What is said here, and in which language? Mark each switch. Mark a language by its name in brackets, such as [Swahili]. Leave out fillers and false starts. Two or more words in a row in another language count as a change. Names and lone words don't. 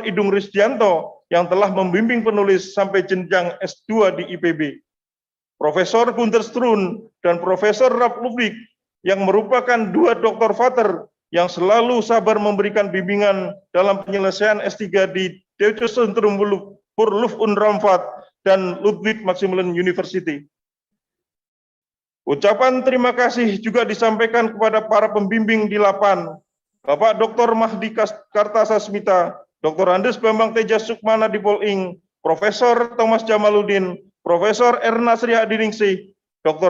[Indonesian] Idung Risdianto yang telah membimbing penulis sampai jenjang S2 di IPB. Profesor Gunter Strun dan Profesor Rap Lubik yang merupakan dua [German] Doktor Vater [Indonesian] yang selalu sabar memberikan bimbingan dalam penyelesaian S3 di Deutsches Zentrum für Luft- und Raumfahrt dan Ludwig Maximilian University. Ucapan terima kasih juga disampaikan kepada para pembimbing di LAPAN, Bapak Dr. Mahdi Kartasasmita, Dr. Andes Bambang Teja Sukmana di Poling, Profesor Thomas Jamaluddin, Profesor Erna Sri Adiningsih, Dr.